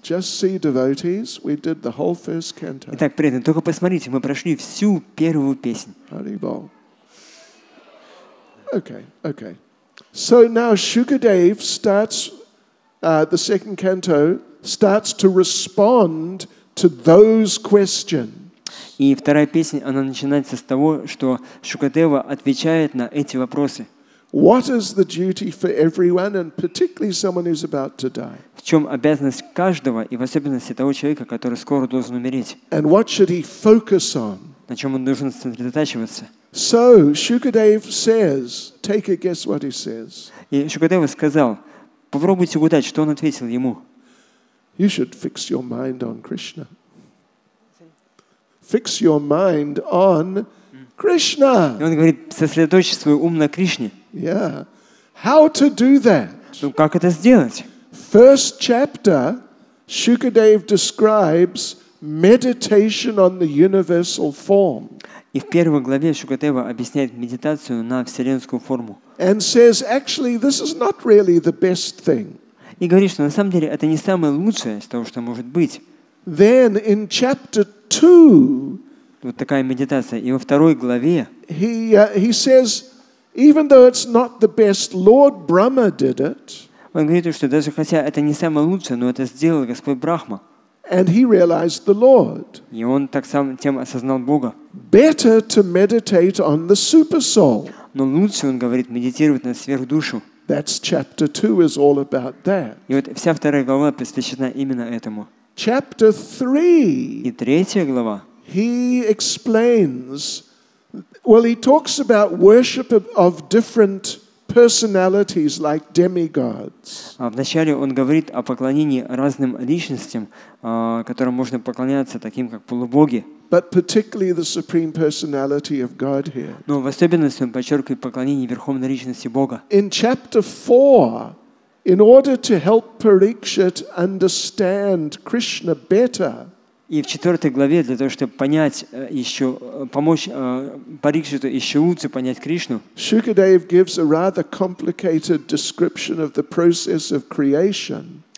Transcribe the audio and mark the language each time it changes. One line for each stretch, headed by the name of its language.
English: Just see, devotees, we did the whole first canto.
Russian: Итак, преданные, только посмотрите, мы прошли всю первую песню.
English: Haribol. Okay. So now Shukadev starts, the second canto, starts to respond to those questions.
Russian: И вторая песня, она начинается с того, что Шукадева отвечает на эти вопросы.
English: What is the duty for everyone, and particularly someone who's about to die?
Russian: В чем обязанность каждого, и в особенности того человека, который скоро должен умереть?
English: And what should he focus on?
Russian: На чем он должен сосредотачиваться?
English: So Shukadev says, take a guess what he says.
Russian: И Шукадева сказал, попробуйте угадать, что он ответил ему.
English: You should fix your mind on Krishna. Fix your mind on Krishna.
Russian: И он говорит, сосредоточь свой ум на Кришне.
English: Yeah. How to do that?
Russian: Ну, как это сделать?
English: First chapter, Shukadev describes meditation on the universal form.
Russian: И в первой главе Шукадева объясняет медитацию на вселенскую форму.
English: And says, actually, this is not really the best thing.
Russian: И говорит, что на самом деле это не самое лучшее из того, что может быть.
English: Then in chapter 2,
Russian: Вот такая медитация. И во второй главе
English: he says, even though it's not the best, Lord Brahma did it.
Russian: Он говорит, что даже хотя это не самое лучшее, но это сделал Господь Брахма.
English: And he realized the Lord.
Russian: И он так сам тем осознал Бога.
English: Better to meditate on the super soul.
Russian: Но лучше, он говорит, медитировать на сверхдушу.
English: That's chapter 2 is all about that.
Russian: И вот вся вторая глава посвящена именно этому.
English: Chapter 3,
Russian: И третья глава,
English: he explains, well, he talks about worship of different personalities like demigods.
Russian: Вначале он говорит о поклонении разным личностям, которым можно поклоняться, таким как полубоги.
English: But particularly the supreme personality of Godhead.
Russian: Но в особенности он подчеркивает поклонение верховной личности Бога.
English: In chapter 4, in order to help Parikshit understand Krishna better,
Russian: И в 4 главе, для того, чтобы понять помочь Парикшиту еще лучше понять Кришну,
English: Shukadeva gives a rather complicated description of the process of creation.